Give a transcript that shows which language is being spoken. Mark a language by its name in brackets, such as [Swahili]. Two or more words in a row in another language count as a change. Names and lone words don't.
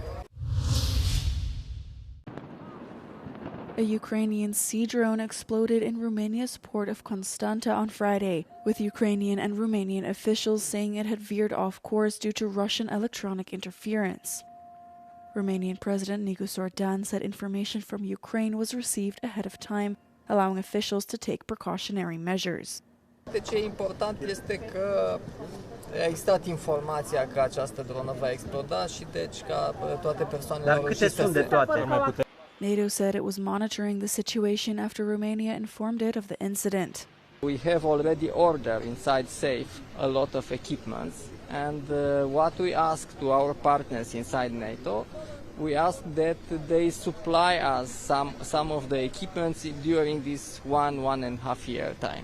[English] A Ukrainian sea drone exploded in Romania's port of Constanta on Friday, with Ukrainian and Romanian officials saying it had veered off course due to Russian electronic interference. Romanian President Nicu Sordan said information from Ukraine was received ahead of time, allowing officials to take precautionary measures. [Romanian] Ce e important este că a existat informația că această dronă va exploda și deci ca toate persoanele au reușit să se... [English] NATO said it was monitoring the situation after Romania informed it of the incident. We have already ordered inside safe a lot of equipments, and what we ask to our partners inside NATO, we ask that they supply us some of the equipments during this one and a half year time.